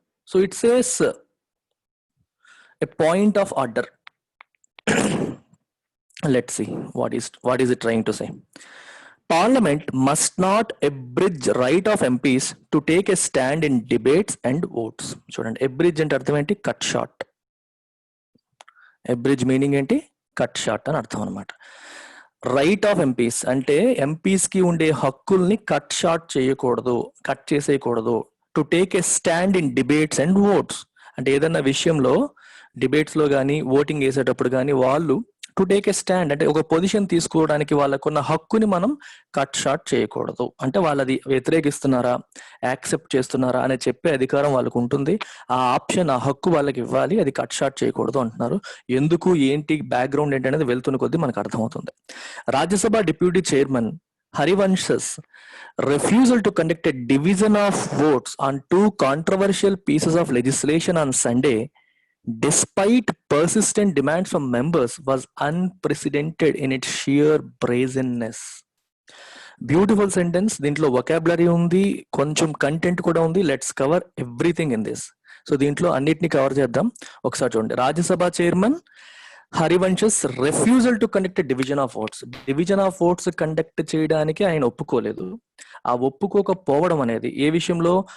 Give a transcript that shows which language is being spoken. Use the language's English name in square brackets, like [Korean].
[English] So it says a point of order. Let's see what is it trying to say. Parliament must not abridge right of MPs to take a stand in debates and votes. [Telugu] చూడండి, abridge అంటే అర్థం ఏంటి? Cut short. abridge meaning ఏంటి? Cut short అని అర్థం అనమాట. Right of MPs అంటే MPs కి ఉండే హక్కుల్ని కట్ షార్ట్ చేయకూడదు, cut చేసేయకూడదు. [English] to take a stand in debates and votes [Telugu] అంటే ఏదన్నా విషయంలో డిబేట్స్ లో కానీ ఓటింగ్ వేసేటప్పుడు కానీ వాళ్ళు టు టేక్ ఏ స్టాండ్ అంటే ఒక పొజిషన్ తీసుకోవడానికి వాళ్ళకున్న హక్కుని మనం కట్ షార్ట్ చేయకూడదు. అంటే వాళ్ళది వ్యతిరేకిస్తున్నారా యాక్సెప్ట్ చేస్తున్నారా అని చెప్పే అధికారం వాళ్ళకు ఉంటుంది. ఆ ఆప్షన్, ఆ హక్కు వాళ్ళకి ఇవ్వాలి, అది కట్ షార్ట్ చేయకూడదు అంటున్నారు. ఎందుకు, ఏంటి, బ్యాక్గ్రౌండ్ ఏంటి అనేది వెళ్తున్న కొద్దీ మనకు అర్థమవుతుంది. [English] Rajya Sabha deputy chairman Harivansh's refusal to conduct a division of votes on 2 controversial pieces of legislation on Sunday, despite persistent demands from members, was unprecedented in its sheer brazenness. Beautiful sentence. [Telugu] దీంట్లో vocabulary ఉంది, కొంచెం content కూడా ఉంది. [English] Let's cover everything in this. [Telugu] So దీంట్లో అన్నిటిని cover చేద్దాం. ఒకసారి చూడండి. Rajya Sabha chairman హరివంశస్ [English] Refusal to conduct division of votes. [Telugu] Division of votes conduct చేయడానికి ఆయన ఒప్పుకోలేదు. ఆ ఒప్పుకోకపోవడం అనేది ఏ విషయంలో?